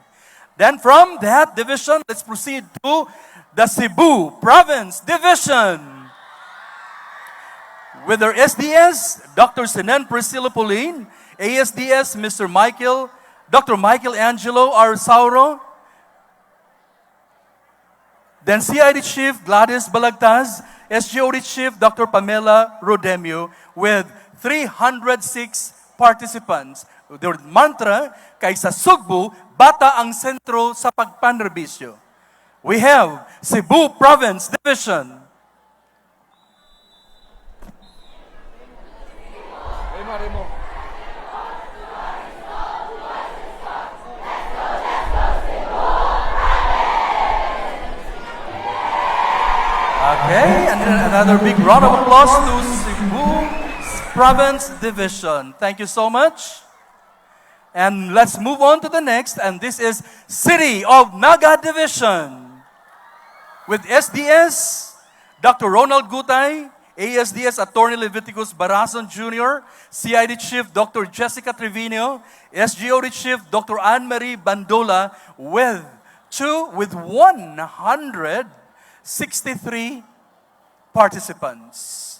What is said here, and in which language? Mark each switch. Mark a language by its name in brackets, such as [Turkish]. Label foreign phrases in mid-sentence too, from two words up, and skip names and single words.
[English] Then from that division, let's proceed to the Cebu Province Division, with their SDS, Dr. Senen Priscilla Pauline, ASDS Dr. Michael Angelo R. Sauro, then CID Chief Gladys Balagtas, SGOD Chief Dr. Pamela Rodemio, with 306 participants. Their mantra, [Cebuano] kaysa Sugbo, bata ang sentro sa pagpanrebisyo. [English] We have Cebu Province Division. Okay, and then another big round of applause to Cebu Province Division. Thank you so much. And let's move on to the next, and this is City of Naga Division, with SDS, Dr. Ronald Gutay, ASDS Attorney Leviticus Barason Jr., CID Chief Dr. Jessica Trevino, SGOD Chief Dr. Anne-Marie Bandola, with 163 participants.